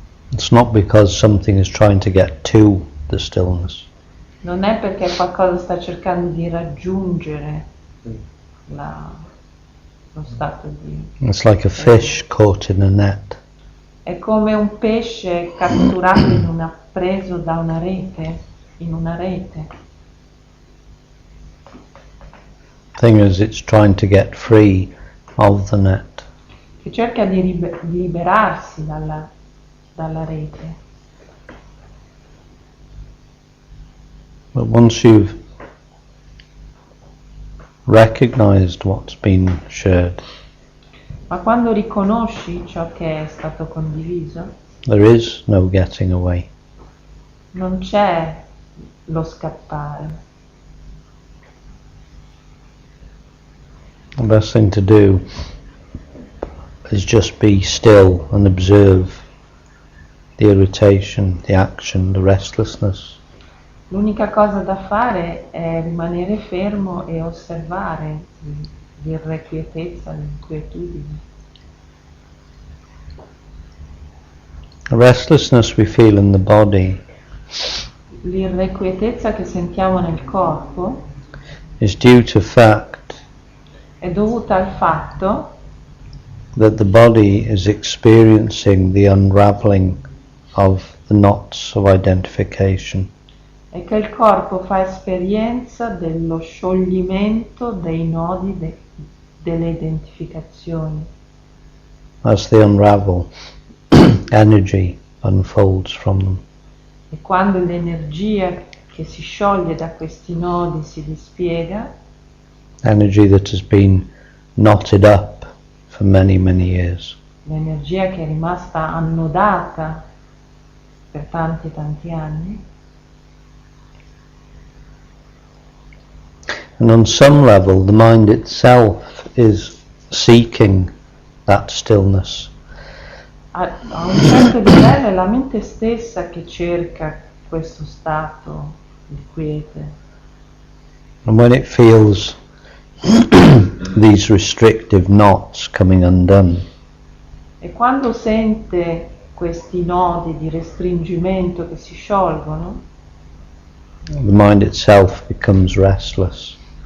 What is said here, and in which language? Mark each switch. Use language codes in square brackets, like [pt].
[en] It's not because something is trying to get to the stillness. [it] Non è perché qualcosa sta cercando di raggiungere lo stato di... [en] It's like a fish caught in a net. [it] È come un pesce catturato preso da una rete, in una rete. [en] Thing is, it's trying to get free of the net. [it] Che cerca di liberarsi dalla rete. [en] But once you've recognized what's been shared, [it] Ma quando riconosci ciò che è stato condiviso, [en] there is no getting away. [it] non c'è lo scappare. [en] The best thing to do is just be still and observe the irritation, the action, the restlessness. [it] L'unica cosa da fare è rimanere fermo e osservare l'irrequietezza, l'inquietudine. [en] The restlessness we feel in the body [it] L'irrequietezza che sentiamo nel corpo [en] is due to fact [it] è dovuta al fatto [en] that the body is experiencing the unraveling of the knots of identification. [it] è che il corpo fa esperienza dello scioglimento dei nodi delle identificazioni. [en] As they unravel, energy unfolds from them. [it] E quando l'energia che si scioglie da questi nodi si dispiega, [en] Energy that has been knotted up for many, many years. [it] l'energia che è rimasta annodata per tanti tanti anni, [en] And on some level, the mind itself is seeking that stillness. [it] a un certo livello è la mente stessa che cerca questo stato di quiete. [en] And when it feels these restrictive knots coming undone, [it] E quando sente questi nodi di restringimento che si sciolgono, [en] the mind itself becomes restless.